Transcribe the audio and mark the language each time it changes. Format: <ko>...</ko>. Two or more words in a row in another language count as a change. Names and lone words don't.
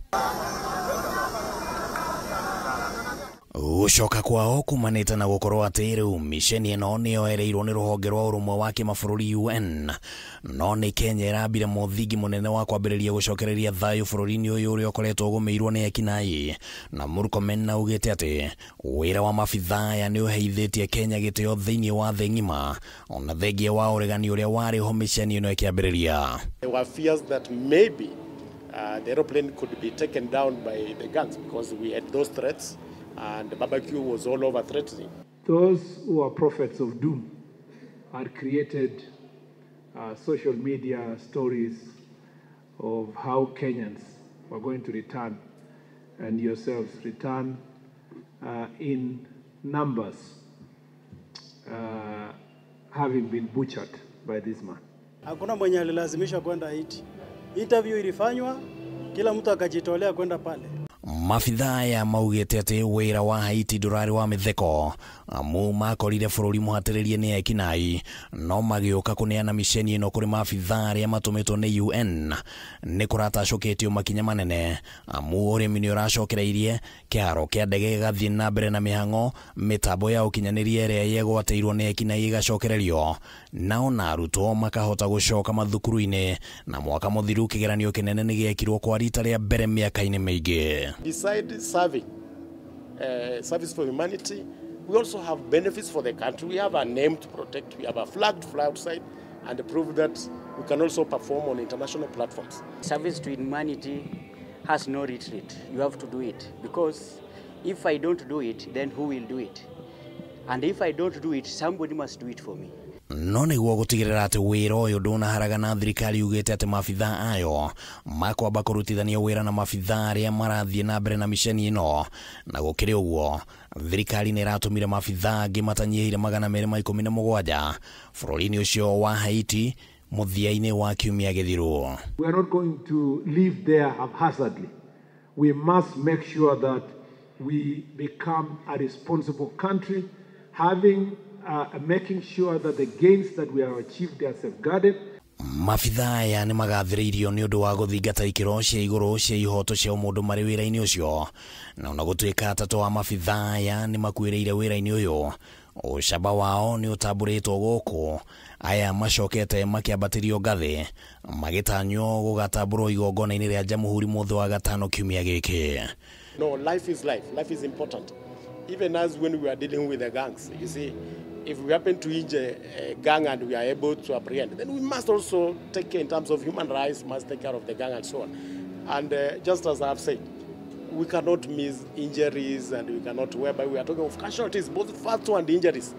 <ki>Gũcoka kwao kumanĩte na gũkorwo atĩ rĩu misheni ĩno nĩyoereirwo nĩ rũhonge rwa ũrũmwe wa kĩmabũrũri UN, no nĩ Kenya ĩrambire mũthingi mũnene wa kwambĩrĩria gũcokereria thayũ bũrũri-inĩ ũyũ ũrĩa ũkoretwo ũgũmĩirwo nĩ ekinaĩ, na Murkomen augĩte atĩ wĩra wa mabithaa aya nĩ ũheithĩtie Kenya gĩtĩo thĩinĩ wa thĩ ng'ima, ona thengia wa ũregani ũrĩa warĩ ho misheni ĩno ĩkĩambĩrĩria.</ki> <en>There were fears that maybe the aeroplane could be taken down by the guns because we had those threats. And the barbecue was all over threatening. Those who are prophets of doom had created social media stories of how Kenyans were going to return and yourselves return in numbers, having been butchered by this man.</en> <sw>Hakuna mwenye alilazimishwa kwenda Haiti. Interview ilifanywa, kila mtu akajitolea kwenda pale.</sw> <ki>Mabithaa ya maugĩte atĩ wĩra wa Haiti ndũrarĩ wa mĩtheko, amu makorire bũrũri mũhatĩrĩrie nĩ ekinaĩ, no magĩũka kũneana misheni ĩno kũrĩ mabithaa arĩa matũmĩtwo nĩ UN nĩ kũratacũkĩtio makinya manene, amu ũrĩmi nĩ ũracokereirie, kĩharo kĩa ndege gĩgathiĩ na mbere na mĩhang'o, mĩtambo ya ũkinyanĩria ĩrĩa yegwatĩirwo nĩ ekinaĩ ĩgacokererio, na ona arutwo makahota gũcoka mathukuru-inĩ, na mwaka mũthiru kĩgeranio kĩnene nĩ gĩekirwo kwa rita rĩa mbere mĩaka-inĩ mĩingĩ.</ki> <en>Besides serving service for humanity, we also have benefits for the country. We have a name to protect. We have a flag to fly outside and to prove that we can also perform on international platforms. Service to humanity has no retreat. You have to do it, because if I don't do it, then who will do it? And if I don't do it, somebody must do it for me.</en> <ki>No nĩguo gũtigĩrĩra atĩ wĩra ũyũ ndũnaharagana, thirikari yugĩte atĩ mabithaa ayo makwamba kũrutithania wĩra na mabithaa arĩa marathiĩ na mbere na misheni ĩno, na gũkĩrĩ ũguo thirikari nĩ ĩratũmire mabithaa angĩ matanyĩhĩire 217 bũrũri-inĩ ũcio wa Haiti mũthia-inĩ wa kiumia gĩthiru.</ki> <en>We are not going to live there haphazardly. We must make sure that we become a responsible country, making sure that the gains that we have achieved are safeguarded.</en> <ki>Mabithaa aya nĩ magathĩrĩirio nĩ ũndũ wa gũthingata ikĩro cia igũrũ cia ihoto cia mũndũ marĩ wĩra-inĩ ũcio, na ona gũtuĩka atatũ wa mabithaa aya nĩ makuĩrĩire wĩra-inĩ ũyũ, ũcamba wao nĩ ũtambũrĩtwo gũkũ, aya macokete makĩambatĩrio ngathĩ magĩtanywo gũgatambũrwo igongona-inĩ rĩa Jamhuri mũthĩ wa gatano kiumia gĩkĩ.</ki> <en>No, life is life. Life is important. Even as when we are dealing with the gangs, you see, if we happen to injure a gang and we are able to apprehend, then we must also take care in terms of human rights, must take care of the gang and so on. And just as I have said, we cannot miss injuries, and we cannot, whereby we are talking of casualties, both fatal and injuries.</en>